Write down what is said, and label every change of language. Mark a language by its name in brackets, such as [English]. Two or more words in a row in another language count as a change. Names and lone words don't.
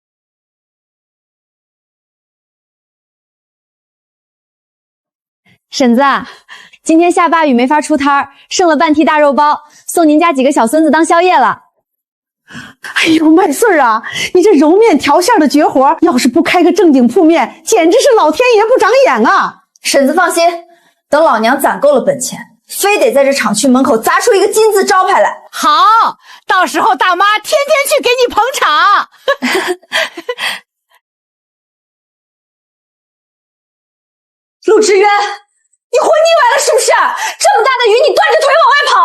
[Chinese] 婶子，今天下大雨没法出摊儿，剩了半屉大肉包，送您家几个小孙子当宵夜了。哎呦，麦穗啊，你这揉面调馅的绝活，要是不开个正经铺面，简直是老天爷不长眼啊！婶子放心，等老娘攒够了本錢，非得在這廠區門口砸出一個金字招牌來。好，到時候大媽天天去給你捧場。陸志淵，你活膩歪了是不是？這麼大的雨，你斷着腿往外跑。